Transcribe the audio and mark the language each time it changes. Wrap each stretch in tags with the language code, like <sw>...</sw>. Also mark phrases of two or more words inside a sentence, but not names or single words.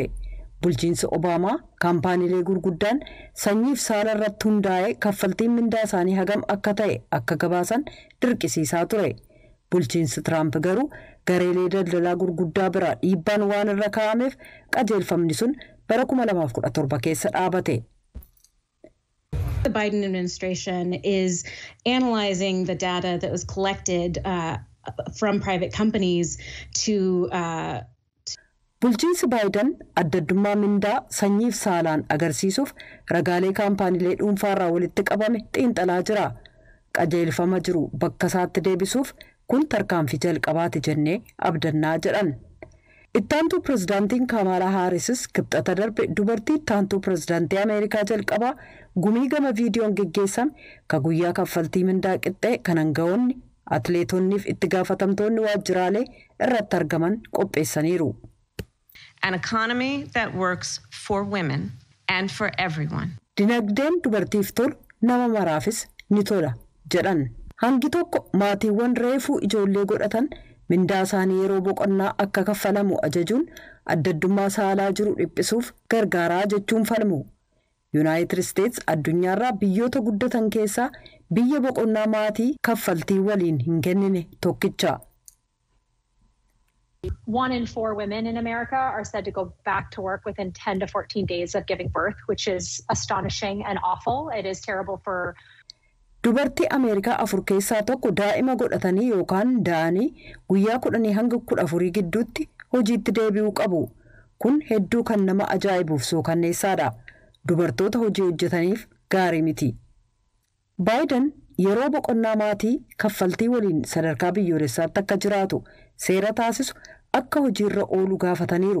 <om>Bulchiinsi Obaamaa kaampaaniilee gurguddaan sanyiif saala irratti hundaa'ee kaffaltiin mindaa isaanii hagam akka ta'e akka gabaasan dirqisiisaa ture. Bulchiinsi Tiraamp garuu gareelee daldalaa gurguddaa bira dhiibbaan waan irra kaa'ameef qajeelfamni sun bara 2017 keessa dhaabate.</om> <en>The Biden administration is analyzing the data that was collected from private companies to</en> <om>Bulchiinsi Baayiden addaddummaa mindaa sanyiif saalaan agarsiisuuf ragaalee kaampaaniilee dhuunfaarraa walitti qabame xiinxalaa jira. Qajeelfama jiru bakka isaatti deebisuuf kun tarkaanfii jalqabaati jennee abdannaa jedhan. Ittaantuu pirezidaantiin Kamaalaa Haarisis kibxata darbe dubartii ittaantuu pirezidaantii Ameerikaa jalqabaa gumii gama viidiyoon geggeessame ka guyyaa kaffaltii mindaa qixxee kan hanga'oonni atleetonniif itti gaafatamtoonni waajjiraalee irratti argaman qopheessaniiru.</om> <en>An economy that works for women and for everyone.</en> <om>Dinagdeen dubartiif tolu nama maraafis ni tola jedhan. Hangi tokko maatiiwwan reefuu ijoollee godhatan mindaa isaanii yeroo boqonnaa akka kaffalamu ajajuun addaddummaa saalaa jiru dhiphisuuf gargaaraa jechuun falmu. Yuunaayitid Isteets addunyaarraa biyyoota guddatan keessaa biyya boqonnaa maatii kaffaltii waliin hin kennine tokkicha.</om> <en>1 in 4 women in America are said to go back to work within 10 to 14 days of giving birth, which is astonishing and awful. It is terrible for</en> <om>Dubartii Ameerikaa 4 keessaa tokko daa'ima godhatanii yookaan da'anii guyyaa 10 hanga 14 gidduutti hojiitti deebi'uu qabu. Kun hedduu kan nama ajaa'ibuuf sookanneessaadha. Dubartoota hojii hojjetaniif gaarii miti. Baayiden yeroo boqonnaa maatii kaffaltii waliin sadarkaa biyyoolessaatti akka jiraatu seera taasisu akka hojiirra oolu gaafataniiru.</om>